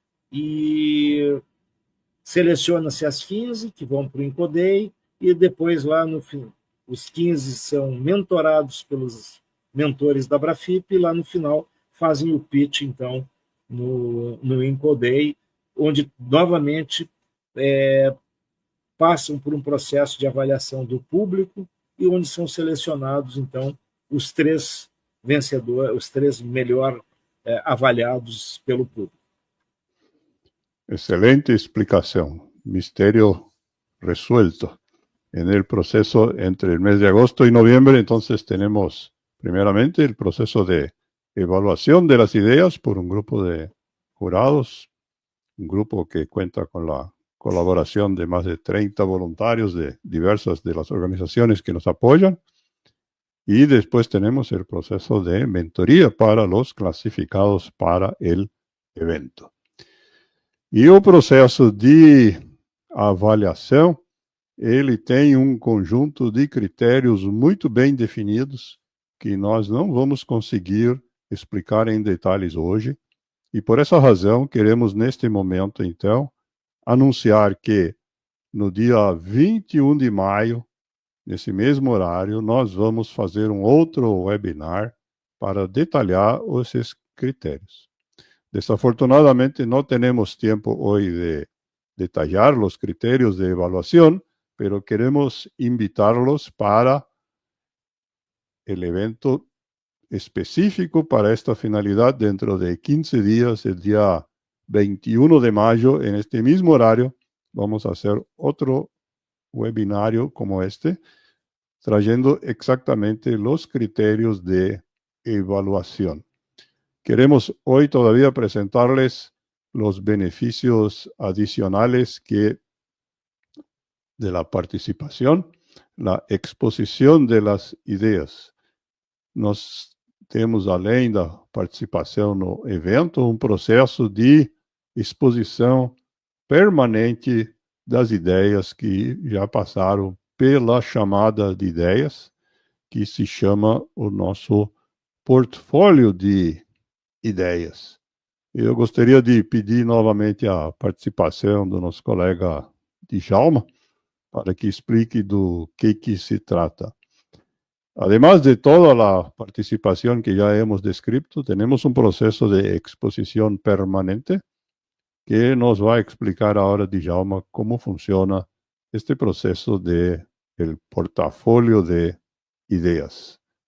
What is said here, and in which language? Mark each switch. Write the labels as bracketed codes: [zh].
[pt] E seleciona-se as 15 que vão para o Incoday, e depois, lá no fim, os 15 são mentorados pelos mentores da Abrafip, e lá no final fazem o pitch, então, no Incoday, onde, novamente, passam por um processo de avaliação do público e onde são selecionados, então, os 3 vencedores, os 3 melhor avaliados pelo público. [es] Excelente explicación. Misterio resuelto. En el proceso entre el mes de agosto y noviembre, entonces tenemos primeramente el proceso de evaluación de las ideas por un grupo de jurados, un grupo que cuenta con la colaboración de más de 30 voluntarios de diversas de las organizaciones que nos apoyan. Y después tenemos el proceso de mentoría para los clasificados para el evento. [pt] E o processo de avaliação, ele tem um conjunto de critérios muito bem definidos, que nós não vamos conseguir explicar em detalhes hoje, e por essa razão queremos neste momento, então, anunciar que no dia 21 de maio, nesse mesmo horário, nós vamos fazer um outro webinar para detalhar esses critérios. [es] Desafortunadamente no tenemos tiempo hoy de detallar los criterios de evaluación, pero queremos invitarlos para el evento específico para esta finalidad dentro de 15 días, el día 21 de mayo, en este mismo horario, vamos a hacer otro webinario como este, trayendo exactamente los criterios de evaluación. Queremos hoy todavía presentarles los beneficios adicionales que de la participación, la exposición de las ideias. [pt] Nós temos, além da participação no evento, um processo de exposição permanente das ideias que já passaram pela chamada de ideias, que se chama o nosso portfólio de ideias. Eu gostaria de pedir novamente a participação do nosso colega Djalma, para que explique do que se trata. [es] Además de toda la participación que ya hemos descrito, tenemos un proceso de exposición permanente que nos va a explicar ahora Djalma cómo funciona este proceso de el portafolio de ideas.